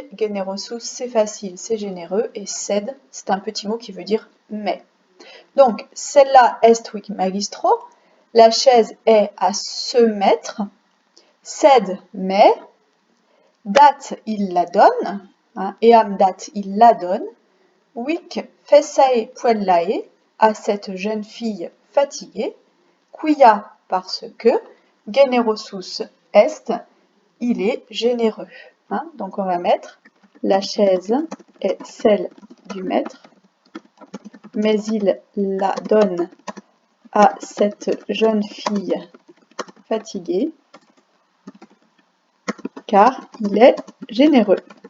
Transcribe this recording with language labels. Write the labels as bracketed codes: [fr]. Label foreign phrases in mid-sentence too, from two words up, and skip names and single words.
[fr] Generosus, c'est facile, c'est généreux. Et sed, c'est un petit mot qui veut dire mais. Donc, celle-là est [la] huic magistro, [fr] la chaise est à se mettre, sed mais, date il la donne, hein, [la] eam date [fr] il la donne, [la] huic fessae puellae, [fr] à cette jeune fille fatiguée, quia parce que, [la] generosus est, [fr] il est généreux. Hein, donc on va mettre la chaise est celle du maître, mais il la donne à cette jeune fille fatiguée, car il est généreux.